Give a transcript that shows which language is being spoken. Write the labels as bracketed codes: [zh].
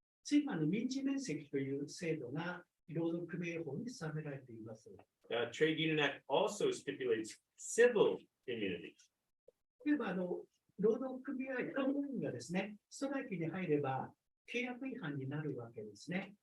[ja] 今の民事免責という制度が労働組合法に定められています。 [en] Trade Union Act also stipulates civil immunity. [ja] 例えば労働組合員がですね、ストライキに入れば契約違反になるわけですね。